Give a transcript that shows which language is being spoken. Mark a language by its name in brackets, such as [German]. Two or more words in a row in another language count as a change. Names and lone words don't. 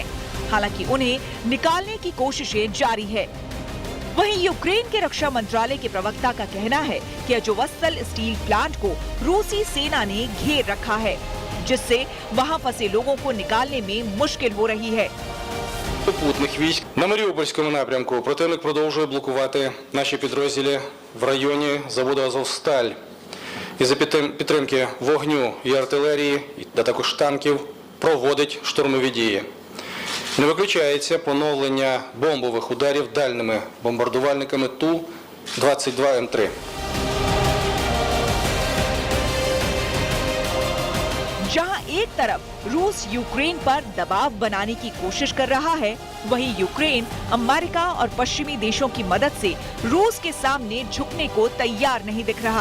[Hindi] हालांकि उन्हें निकालने की कोशिशें जारी है। वहीं यूक्रेन के रक्षा मंत्रालय के प्रवक्ता का कहना है कि अजोवस्टल [English] steel plant [Hindi] को रूसी सेना ने घेर रखा है, जिससे वहां फंसे लोगों को निकालने में मुश्किल हो रही है। [Ukrainian] сухопутних військ. На Маріупольському напрямку противник продовжує блокувати наші підрозділи в районі заводу «Азовсталь». Із-за підтримки вогню і артилерії, а також танків, проводить штурмові дії. Не виключається поновлення бомбових ударів дальними бомбардувальниками Ту-22М3. [Hindi] जहां एक तरफ रूस यूक्रेन पर दबाव बनाने की कोशिश कर रहा है, वहीं यूक्रेन अमेरिका और पश्चिमी देशों की मदद से रूस के सामने झुकने को तैयार नहीं दिख रहा।